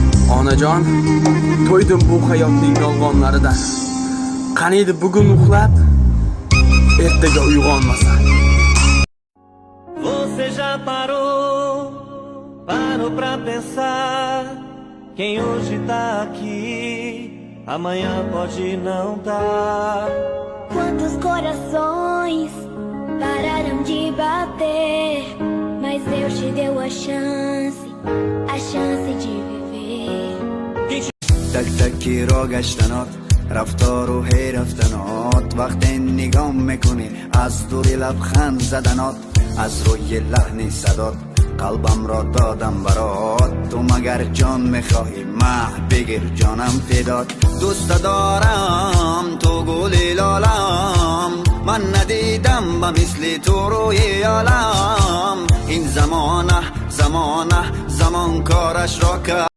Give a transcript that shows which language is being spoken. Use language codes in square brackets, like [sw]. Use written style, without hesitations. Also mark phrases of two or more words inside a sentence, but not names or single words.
[uz] Onajon, to'ydim bu hayotning yolg'onlaridan. Qaniydi bugun uxlab, ertaga uyg'onmasa. [pt] Você já parou pra pensar? Quem hoje tá aqui, amanhã pode não tá. Quantos corações pararam de bater, mas Deus te deu a chance de viver. [fa] تک تکی را گشتنات رفتار و هی رفتنات وقتی نگام میکنی از دوری لبخند زدنات از روی لحن صدات قلبم را دادم برات تو مگر جان میخواهی مه بگیر جانم فدات دوست دارم تو گل لالم من ندیدم با مثل تو روی عالم این زمان کارش را کرد